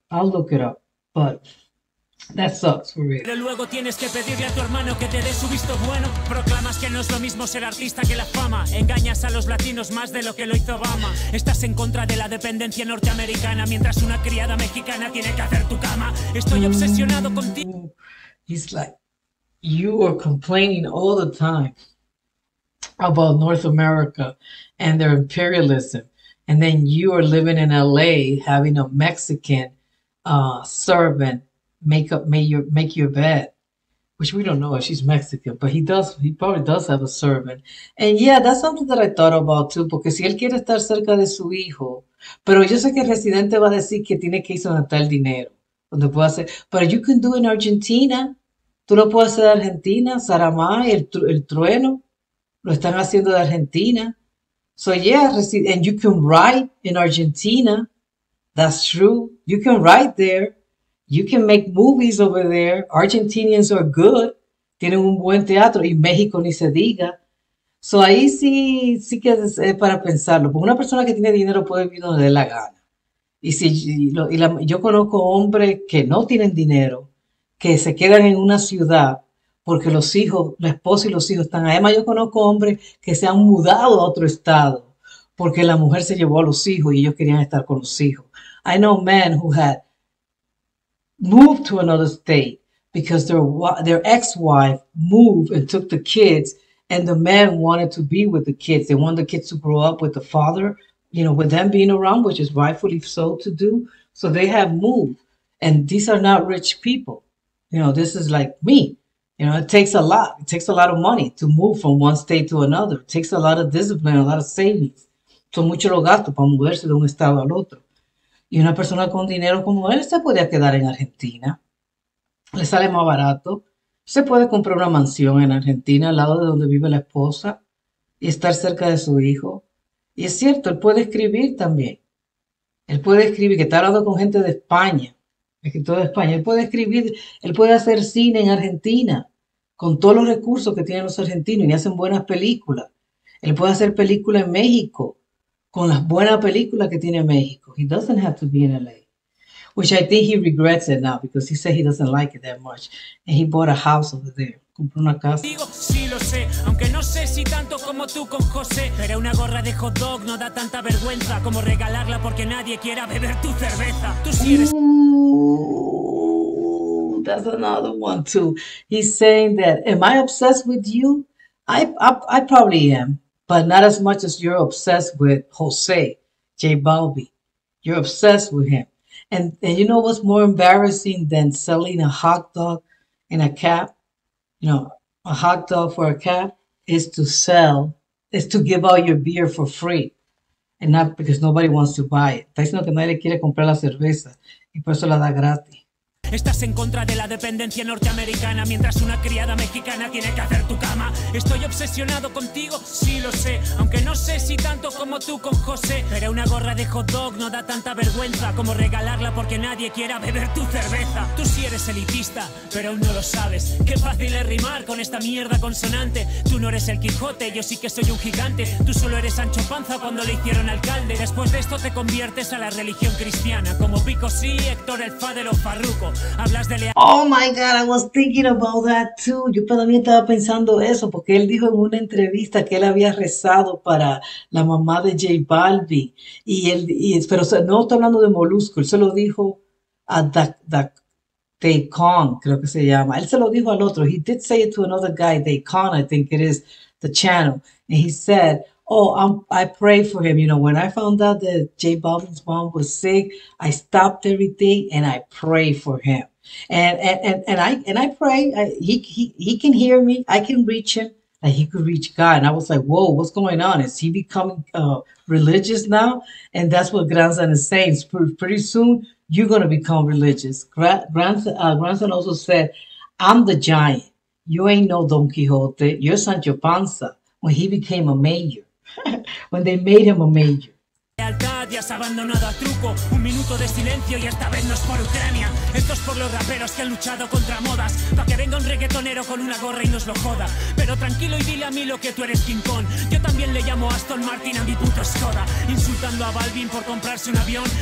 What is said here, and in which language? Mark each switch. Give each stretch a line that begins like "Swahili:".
English: I'll look it up, but that sucks for real.
Spanish: Pero luego tienes que pedirle a tu hermano que te dé su visto bueno. Proclamas que no es lo mismo ser artista que la fama. Engañas a los latinos más de lo que lo hizo Obama. Estás en contra de la dependencia norteamericana, mientras una criada mexicana tiene que hacer tu cama. Estoy obsesionado contigo.
English: He's like, you are complaining all the time about North America and their imperialism. And then you are living in LA having a Mexican servant make your bed, which we don't know if she's Mexican, but he probably does have a servant. And yeah, that's something that I thought about too,
Spanish: porque si él quiere estar cerca de su hijo, pero yo sé que el Residente va a decir que tiene que irse donde está el dinero, donde puede hacer, pero
English: you can do in Argentina,
Spanish: tú lo puedes hacer de Argentina, Saramay, el trueno, lo están haciendo de Argentina.
English: So yeah, and you can write in Argentina, that's true, you can write there. You can make movies over there. Argentinians are good.
Spanish: tienen un buen teatro, y México ni se diga. So ahí sí que es para pensarlo, porque una persona que tiene dinero puede vivir donde le dé la gana. Y si yo conozco hombres que no tienen dinero, que se quedan en una ciudad porque los hijos, la esposa y los hijos están ahí. Además, yo conozco hombres que se han mudado a otro estado porque la mujer se llevó a los hijos y ellos querían estar con los hijos.
English: I know men who had moved to another state because their ex-wife moved and took the kids, and the men wanted to be with the kids. They wanted the kids to grow up with the father, with them being around, which is rightfully so to do. So they have moved. And these are not rich people. This is like me. It takes a lot. It takes a lot of money to move from one state to another. It takes a lot of discipline, a lot of savings.
Spanish: Son muchos los gastos para moverse de un estado al otro. Y una persona con dinero como él se podría quedar en Argentina. Le sale más barato. Se puede comprar una mansión en Argentina al lado de donde vive la esposa y estar cerca de su hijo. Y es cierto, él puede escribir también. Él puede escribir, que está hablando con gente de España, escritor de España. Él puede escribir, él puede hacer cine en Argentina con todos los recursos que tienen los argentinos y hacen buenas películas. Él puede hacer películas en México con las buenas películas que tiene México.
English: He doesn't have to be in LA, which I think he regrets it now because he said he doesn't like it that much. And he bought a house over there.
Spanish: Compró una casa. Digo, sí lo sé, aunque no sé si tanto como tú con José. Pero una gorra de hot dog no da tanta vergüenza como regalarla porque nadie quiera beber tu cerveza. Tú sí eres...
English: Ooh, that's another one too. He's saying that, am I obsessed with you? I probably am, but not as much as you're obsessed with Jose, JBalvin. You're obsessed with him. And you know what's more embarrassing than selling a hot dog in a cab? A hot dog for a cab is to give out your beer for free. And not because nobody wants to buy it.
Spanish: Está diciendo que nadie le quiere comprar la cerveza y por eso la da gratis. Estás en contra de la dependencia norteamericana mientras una criada mexicana tiene que hacer tu cama. Estoy obsesionado contigo, sí lo sé, aunque no sé si tanto como tú con José. Pero una gorra de hot dog no da tanta vergüenza como regalarla porque nadie quiera beber tu cerveza. Tú sí eres elitista, pero aún no lo sabes. Qué fácil es rimar con esta mierda consonante. Tú no eres el Quijote, yo sí que soy un gigante. Tú solo eres Sancho Panza cuando le hicieron alcalde. Después de esto te conviertes a la religión cristiana, como Pico sí, Héctor el Fader o Farruko.
English: Oh my God, I was thinking about that too.
Spanish: Yo también estaba pensando eso, porque él dijo en una entrevista que él había rezado para la mamá de JBalvin. Pero no está hablando de Molusco, él se lo dijo a Daycon, creo que se llama. Él se lo dijo al otro.
English: He did say it to another guy, Daycon, I think it is, the channel. And he said, I pray for him. When I found out that JBalvin's mom was sick, I stopped everything and I pray for him. And I pray. He can hear me. I can reach him. And he could reach God. And I was like, whoa, what's going on? Is he becoming religious now? And that's what grandson is saying. Pretty soon, you're going to become religious. Grandson also said, I'm the giant. You ain't no Don Quixote. You're Sancho Panza. When he became a mayor. When they made him a major.
Spanish: Lealtad ya has abandonado a truco. Un minuto de silencio y esta vez no es por Ucrania. Esto es por los raperos que han luchado contra modas. Pa' que venga un reggaetonero con una gorra y nos lo joda. Pero tranquilo y dile a mí lo que tú eres King Kong. Yo también le llamo Aston Martin a mi puto Skoda. Insultando a Balvin por comprarse un avión.